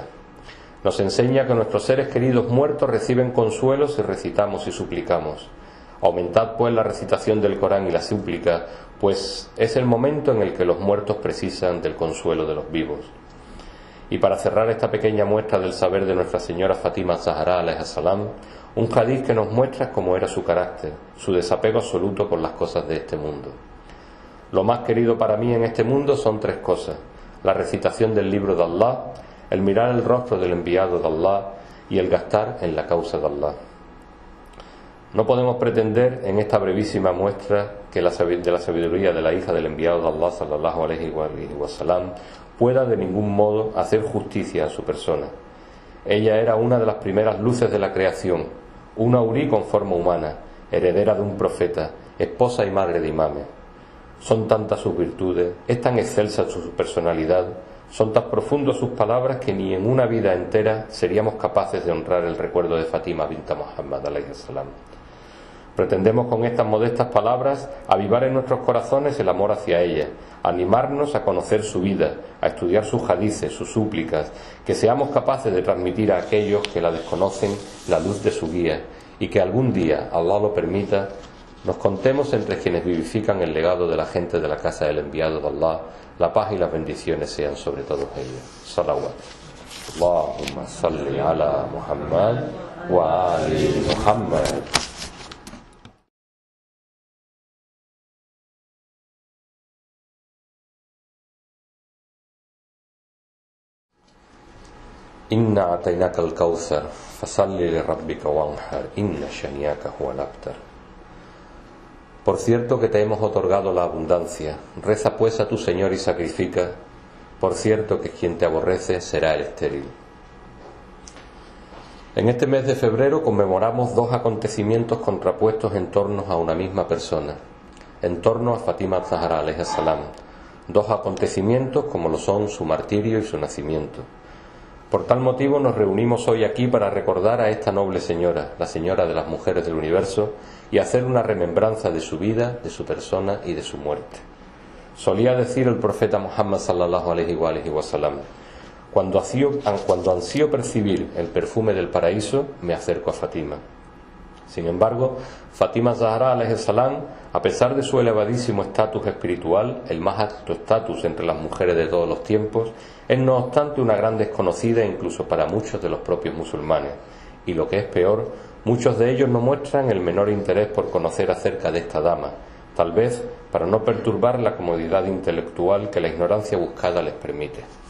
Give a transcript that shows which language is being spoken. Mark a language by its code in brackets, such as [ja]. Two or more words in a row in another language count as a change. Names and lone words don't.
[es] Nos enseña que nuestros seres queridos muertos reciben consuelo si recitamos y suplicamos. Aumentad pues la recitación del Corán y la súplica, pues es el momento en el que los muertos precisan del consuelo de los vivos. Y para cerrar esta pequeña muestra del saber de Nuestra Señora Fátima Zahra [ar] عليه السلام, [es] un hadiz que nos muestra cómo era su carácter, su desapego absoluto con las cosas de este mundo. Lo más querido para mí en este mundo son tres cosas: la recitación del libro de Allah, el mirar el rostro del enviado de Allah y el gastar en la causa de Allah. No podemos pretender en esta brevísima muestra de la sabiduría de la hija del enviado de Allah [ar] صلى الله عليه وسلم [es] pueda de ningún modo hacer justicia a su persona. Ella era una de las primeras luces de la creación, una hurí con forma humana, heredera de un profeta, esposa y madre de imames. Son tantas sus virtudes, es tan excelsa su personalidad, son tan profundas sus palabras que ni en una vida entera seríamos capaces de honrar el recuerdo de Fátima bint Muhammad [ar] عليه السلام. [es] Pretendemos con estas modestas palabras avivar en nuestros corazones el amor hacia ella, animarnos a conocer su vida, a estudiar sus hadices, sus súplicas, que seamos capaces de transmitir a aquellos que la desconocen la luz de su guía, y que algún día, Allah lo permita, nos contemos entre quienes vivifican el legado de la gente de la casa del enviado de Allah. La paz y las bendiciones sean sobre todos ellos. Salawat. [ar] اللهم صل على محمد وآل محمد. إنا أعطيناك الكوثر فصل لربك وانحر إن شانئك هو الأبتر. [es] Por cierto que te hemos otorgado la abundancia, reza pues a tu Señor y sacrifica, por cierto que quien te aborrece será el estéril. En este mes de febrero conmemoramos dos acontecimientos contrapuestos en torno a una misma persona, en torno a Fátima Zahra [ar] عليه السلام, [es] dos acontecimientos como lo son su martirio y su nacimiento. Por tal motivo nos reunimos hoy aquí para recordar a esta noble señora, la señora de las mujeres del universo, y hacer una remembranza de su vida, de su persona y de su muerte. Solía decir el profeta Muhammad [ar] صلى الله عليه وسلم: [es] Cuando ansío percibir el perfume del paraíso, me acerco a Fátima. Sin embargo, Fátima Zahra [ar] عليه السلام, [es] a pesar de su elevadísimo estatus espiritual, el más alto estatus entre las mujeres de todos los tiempos, es no obstante una gran desconocida incluso para muchos de los propios musulmanes. Y lo que es peor, muchos de ellos no muestran el menor interés por conocer acerca de esta dama, tal vez para no perturbar la comodidad intelectual que la ignorancia buscada les permite.